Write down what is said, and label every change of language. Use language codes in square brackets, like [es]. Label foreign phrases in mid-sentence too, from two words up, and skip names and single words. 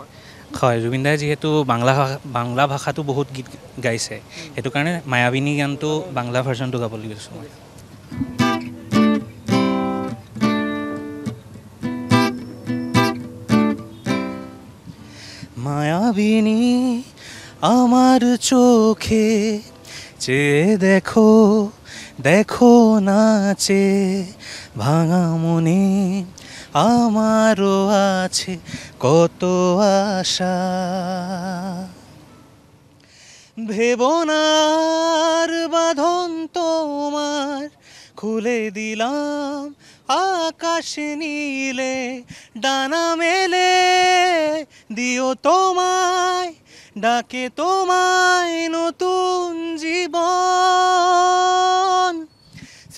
[as] হয়, জুবিন দাই যিহেতু বাংলা ভাষাটো বহুত গীত গাইছে, সেইটো কাৰণে মায়াবিনী গানটো বাংলা ভাৰ্জনটো গাবলৈ গৈছোঁ মই। [bn] মায়াবিনী আমার চোখে চেয়ে দেখো, দেখো নাচে ভাঙা মনে আমারও আছে কত আশা। ভেবনার বাঁধন তোমার খুলে দিলাম, আকাশ নীলে ডানা মেলে দিও তোমায়, ডাকে তোমায় নতুন জীবন।